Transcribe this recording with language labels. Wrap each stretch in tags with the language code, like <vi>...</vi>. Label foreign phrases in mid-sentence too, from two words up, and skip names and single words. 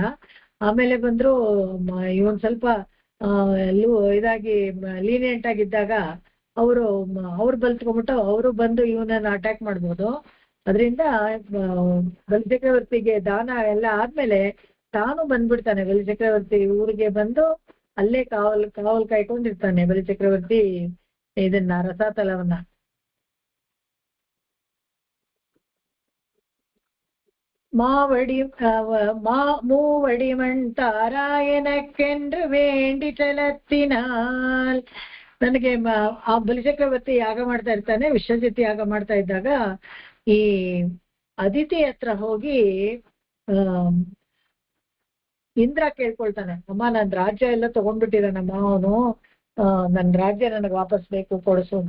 <kn>ಆಮೇಲೆ ಬಂದ್ರು ಇವನ್ ಸ್ವಲ್ಪ ಇದಾಗಿ ಲೀನಿಯಂಟ್ ಆಗಿದ್ದಾಗ ಅವ್ರು ಬಲ್ತ್ಕೊಂಡ್ಬಿಟ್ಟು ಅವರು ಬಂದು ಇವನನ್ನ ಅಟ್ಯಾಕ್ ಮಾಡ್ಬೋದು. ಅದರಿಂದ ಬಲಿಚಕ್ರವರ್ತಿಗೆ ದಾನ ಎಲ್ಲ ಆದ್ಮೇಲೆ ತಾನು ಬಂದ್ಬಿಡ್ತಾನೆ. ಬಲಿಚಕ್ರವರ್ತಿ ಊರಿಗೆ ಬಂದು ಅಲ್ಲೇ ಕಾವಲ್ ಕಾಯ್ಕೊಂಡಿರ್ತಾನೆ ಬಲಿಚಕ್ರವರ್ತಿ ಇದನ್ನ ರಸಾತಲವನ್ನ.</kn> <ta>மூவடி மண் தாராயணக்கென்று வேண்டி ಚಲತ್ತಿನಾಲ್.</ta> <kn>ನನಗೆ ಆ ಬಲಿಚಕ್ರವರ್ತಿ ಯಾಗ ಮಾಡ್ತಾ ಇರ್ತಾನೆ. ವಿಶ್ವಜಿತ್ ಯಾಗ ಮಾಡ್ತಾ ಇದ್ದಾಗ ಈ ಅದಿತಿ ಹತ್ರ ಹೋಗಿ ಇಂದ್ರ ಕೇಳ್ಕೊಳ್ತಾನೆ, ಅಮ್ಮ ನನ್ ರಾಜ್ಯ ಎಲ್ಲ ತಗೊಂಡ್ಬಿಟ್ಟಿದ್ದಾನಮ್ಮ ಅವನು, ನನ್ ರಾಜ್ಯ ನನಗೆ ವಾಪಸ್ ಬೇಕು, ಕೊಡಿಸು ಅಂತ.</kn>